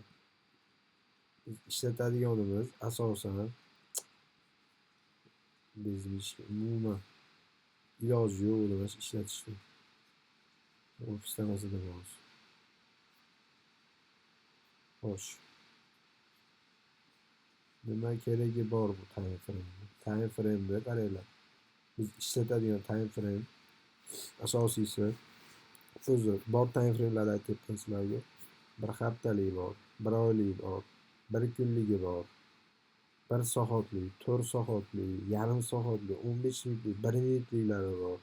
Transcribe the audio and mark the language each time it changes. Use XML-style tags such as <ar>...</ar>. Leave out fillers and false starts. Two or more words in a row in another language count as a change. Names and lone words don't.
<uz>Biz ishlatadiganimiz asosan bizning umuman iloji yo'q emas ishlatishni. Ofisda masalan bor. Xo'sh. Nima keragi bor bu</uz> <en>time frame? Time frame'da</en> <uz>qaranglar. Biz ishlatadigan</uz> <en>time frame</en> <uz>asosiysi o'zi bor</uz> <en>time frame'larni</en> <uz>aytyapman sizlarga. 1 haftalik bor, 1 oylik bor, 1 kunligi bor, 1 soatlik, 4 soatlik, yarim soatlik, 15 minutlik, 1 minutliklari bor.</uz>